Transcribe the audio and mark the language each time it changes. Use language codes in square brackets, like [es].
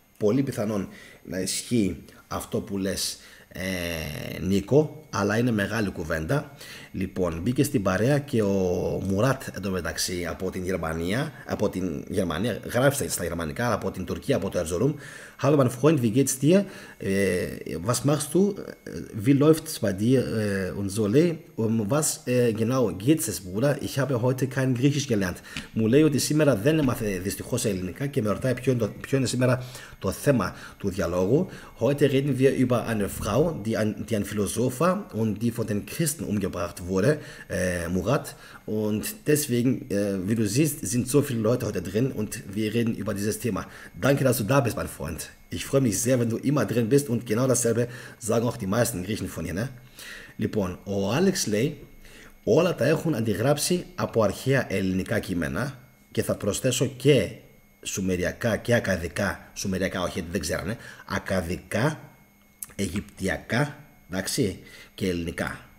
[el] Πολύ πιθανόν να ισχύει αυτό που λες, Νίκο, αλλά είναι μεγάλη κουβέντα. Λοιπόν, μπήκε στην παρέα και ο Μουράτ εντωμεταξύ από την Γερμανία, γράφει στα γερμανικά, από την Τουρκία, από το Ερζουρούμ. [de] Hallo mein Freund, wie geht's dir? Was machst du? Wie läuft's bei dir? Und so, was genau geht's es, Bruder? Ich habe heute kein Griechisch gelernt. [el] Μου λέει ότι σήμερα δεν έμαθε δυστυχώς ελληνικά και με ρωτάει ποιο είναι σήμερα το θέμα του διαλόγου. [de] Heute reden wir über eine Frau, die ein Philosoph war und die von den Christen umgebracht wurde, Murat. Und deswegen, wie du siehst, sind so viele Leute heute drin und wir reden über dieses Thema. Danke, dass du da bist, mein Freund. Ich freue mich sehr, wenn du immer drin bist und genau dasselbe sagen auch die meisten Griechen von hier, ne? [el] Λοιπόν, ο Άλεξ λέει όλα τα έχουν αντιγράψει από αρχαία ελληνικά κείμενα και θα προσθέσω και σουμεριακά και ακαδικά, σουμεριακά όχι δεν ξέρανε, ακαδικά, αιγυπτιακά, εντάξει, και ελληνικά.